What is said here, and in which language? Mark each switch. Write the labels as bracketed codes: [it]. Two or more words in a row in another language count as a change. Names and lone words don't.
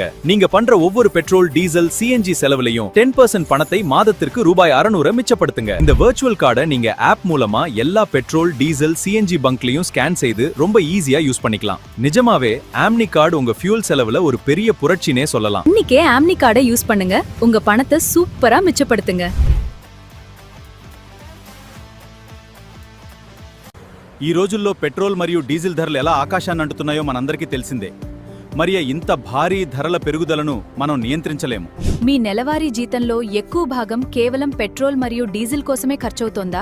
[ta] நீங்க பண்ற ஒவ்வொரு [en] petrol diesel CNG [ta] செலவுலையும் 10% பணத்தை மாதத்திற்கு ரூபாய் 600 மிச்சப்படுத்துங்க. இந்த [en] virtual card [ta] நீங்க ஆப் மூலமா எல்லா [en] petrol diesel CNG [ta] பங்க்லயும் ஸ்கேன் செய்து ரொம்ப ஈஸியா யூஸ் பண்ணிக்கலாம். நிஜமாவே ஆம்னி கார்டு உங்க ஃபியூல் செலவுல ஒரு பெரிய புரட்சினே சொல்லலாம். இன்னைக்கே ஆம்னி கார்டை யூஸ் பண்ணுங்க, உங்க பணத்தை சூப்பரா மிச்சப்படுத்துங்க. [te] ఈ రోజుల్లో పెట్రోల్ మరియు డీజిల్ ధరలు ఎలా ఆకాశాన్ని అంటున్నాయో మనందరికీ తెలిసిందే. మరి ఇంత భారీ ధరల పెరుగుదలను మనం నియంత్రించలేము. మీ నెలవారీ జీతంలో ఎక్కువ భాగం కేవలం పెట్రోల్ మరియు డీజిల్ కోసమే ఖర్చవుతోందా?